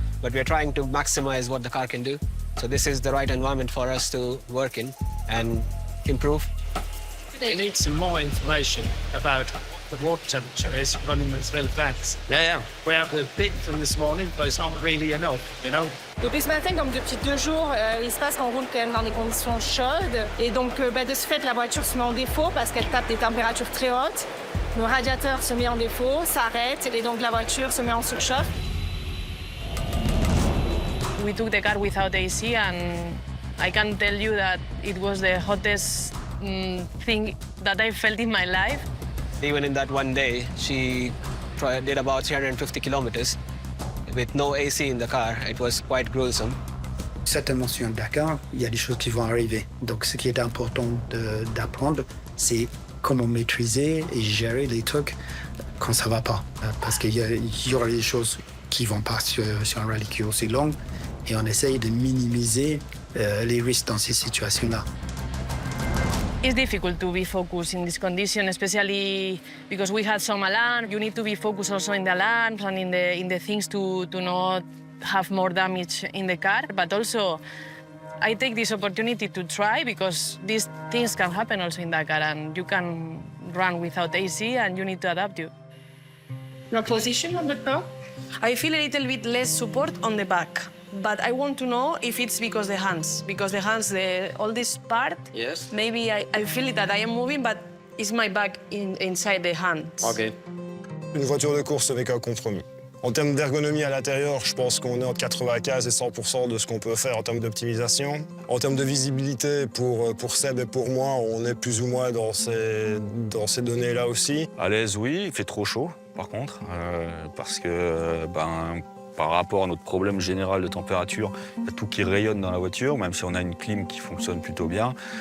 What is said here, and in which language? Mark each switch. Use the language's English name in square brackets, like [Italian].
[English] But we're trying to maximize what the car can do. So this is the right environment for us to work in and improve. They need some more information about the water temperature is running with real fast. Yeah. We have the bit from this morning, but it's not really enough, you know. [French] Depuis ce matin, comme depuis 2 jours, il se passe qu'on roule quand même dans des conditions chaudes. Et donc, de ce fait, la voiture se met en défaut parce qu'elle tape des températures très hautes. Le radiateur se met en défaut, s'arrête, et donc la voiture se met en surchauffe. [English] We took the car without AC, and I can tell you that it was the hottest thing that I felt in my life. Even in that one day, she did about 350 kilometers with no AC in the car. It was quite gruesome. [French] Certainement sur Dakar, il y a des choses qui vont arriver. Donc ce qui est important d'apprendre, c'est comment maîtriser et gérer les trucs quand ça va pas. Parce qu'il y aura des choses qui vont pas sur un rallye qui est aussi long et on essaye de minimiser les risques dans ces situations-là. [English] It's difficult to be focused in this condition, especially because we had some alarm. You need to be focused also in the alarms and in the things to not have more damage in the car. But also, I take this opportunity to try because these things can happen also in Dakar, and you can run without AC and you need to adapt you. Your position on the car? I feel a little bit less support on the back. But I want to know if it's because the hands, all this part, yes. Maybe I feel that I am moving, but it's my back inside the hands. OK. [French] Une voiture de course avec un compromis. En termes d'ergonomie à l'intérieur, je pense qu'on est entre 95 et 100% de ce qu'on peut faire en termes d'optimisation. En termes de visibilité, pour Seb et pour moi, on est plus ou moins dans ces données-là aussi. À l'aise, oui, il fait trop chaud, par contre, parce que par rapport à notre problème général de température, il y a tout qui rayonne dans la voiture, même si on a une clim qui fonctionne plutôt bien.